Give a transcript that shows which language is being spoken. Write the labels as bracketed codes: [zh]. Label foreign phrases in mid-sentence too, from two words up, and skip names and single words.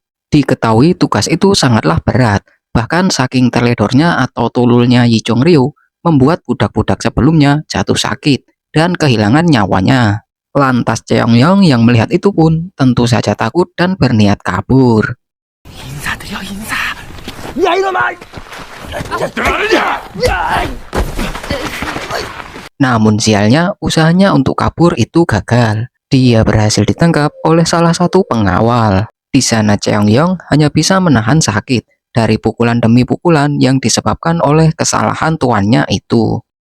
[id] Diketahui tugas itu sangatlah berat, bahkan saking teledornya atau tululnya Yi Chong-ryo, membuat budak-budak sebelumnya jatuh sakit dan kehilangan nyawanya. Lantas Cheongyong yang melihat itu pun tentu saja takut dan berniat kabur. [ko] 인사드려 인사. 야 이놈아! [id] Namun sialnya, usahanya untuk kabur itu gagal. Dia berhasil ditangkap oleh salah satu pengawal. Di sana Cheongyong hanya bisa menahan sakit dari pukulan demi pukulan yang disebabkan oleh kesalahan tuannya itu.